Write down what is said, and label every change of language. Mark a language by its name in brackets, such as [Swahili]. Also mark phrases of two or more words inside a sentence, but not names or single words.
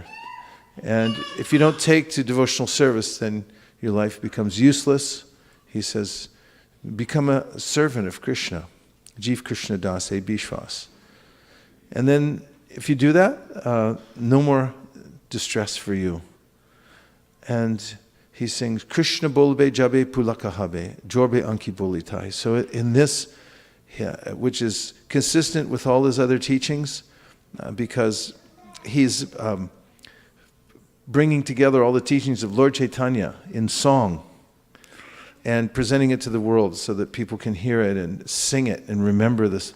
[English] And if you don't take to devotional service, then your life becomes useless. He says, become a servant of Krishna. [Bangla] জীব কৃষ্ণ দাস বিশ্বাস. [English] And then if you do that, no more distress for you. And he sings, [Bangla] কৃষ্ণ বলবে যবে পুলক হবে, ঝরবে আঁখি বলি তাই. [English] So in this, which is consistent with all his other teachings, because he's bringing together all the teachings of Lord Chaitanya in song and presenting it to the world so that people can hear it and sing it and remember this.